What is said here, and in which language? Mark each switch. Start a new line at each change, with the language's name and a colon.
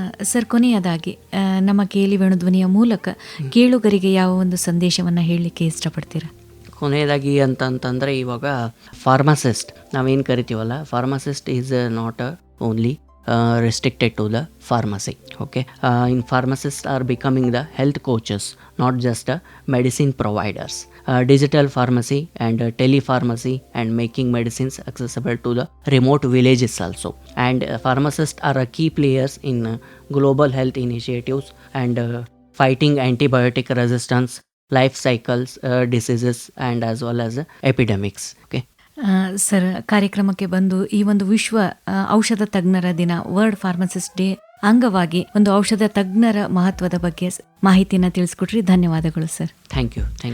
Kannada: Sir, ಕೊನೆಯದಾಗಿ ನಮ್ಮ ಕೇಳಿ ವೇಣುಧ್ವನಿಯ ಮೂಲಕ ಕೇಳುಗರಿಗೆ ಯಾವ ಒಂದು ಸಂದೇಶವನ್ನು ಹೇಳಲಿಕ್ಕೆ ಇಷ್ಟಪಡ್ತೀರಾ? ಕೊನೆಯದಾಗಿ ಅಂತಂತಂದರೆ, ಇವಾಗ ಫಾರ್ಮಸಿಸ್ಟ್ ನಾವೇನು ಕರಿತೀವಲ್ಲ,
English: Pharmacist is not only restricted to the pharmacy. Okay, in pharmacists are becoming the health coaches, not just medicine providers. Digital pharmacy and telepharmacy and making medicines accessible to the remote villages also. And pharmacists are key players in global health initiatives and fighting antibiotic resistance, life cycles diseases and as well as epidemics. Okay.
Kannada: Sir, ಕಾರ್ಯಕ್ರಮಕ್ಕೆ ಬಂದು ಈ ಒಂದು ವಿಶ್ವ ಔಷಧ ತಜ್ಞರ ದಿನ, world pharmacist day ಅಂಗವಾಗಿ ಒಂದು ಔಷಧ ತಜ್ಞರ ಮಹತ್ವದ ಬಗ್ಗೆ ಮಾಹಿತಿಯನ್ನು ತಿಳಿಸ್ಕೊಟ್ರಿ. ಧನ್ಯವಾದಗಳು ಸರ್.
English: Thank you.